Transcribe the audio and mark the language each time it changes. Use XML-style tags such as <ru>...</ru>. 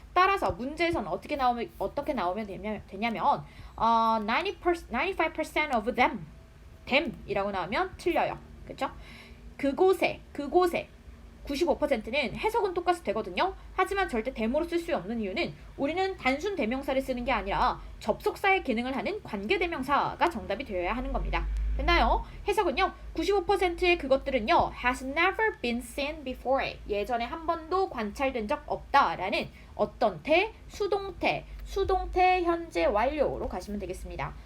<ko>따라서 문제에서는 어떻게 나오면 되냐면</ko> <en>95% of them</en> <ko>이라고 나오면 틀려요. 그렇죠? 그곳에 95%는 해석은 똑같이 되거든요. 하지만 절대 them으로 쓸 수 없는 이유는 우리는 단순 대명사를 쓰는 게 아니라 접속사의 기능을 하는 관계대명사가 정답이 되어야 하는 겁니다. 됐나요? 해석은요. 95%의 그것들은요.</ko> <en>has never been seen before.</en> <ko>예전에 한 번도 관찰된 적 없다라는 어떤 수동태 현재 완료로 가시면 되겠습니다.</ko>